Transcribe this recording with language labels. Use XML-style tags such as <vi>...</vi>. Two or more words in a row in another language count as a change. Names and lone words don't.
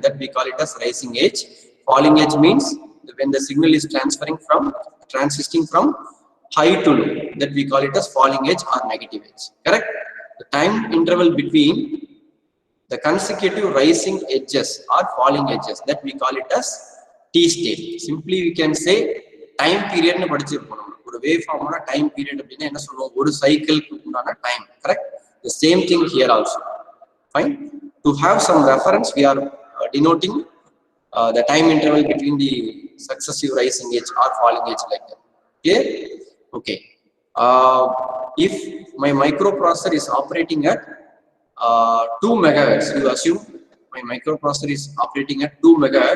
<en>That we call it as rising edge. Falling edge means when the signal is transiting from high to low. That we call it as falling edge or negative edge. Correct. The time interval between the consecutive rising edges or falling edges, that we call it as T state. Simply we can say time period</en> <ta>னு படிச்சிருக்கோம். Oru waveform oda</ta> <en>time period</en> <ta>அப்படின்னா என்ன சொல்லுவோம், ஒரு cycle கு உண்டான time. Correct.</ta> <en>The same thing here also. Fine. To have some reference, we are denoting the time interval between the successive rising edge or falling edge like that. Clear? Okay. If my microprocessor is operating at 2 megahertz, you assume my microprocessor is operating at 2 megahertz.</en>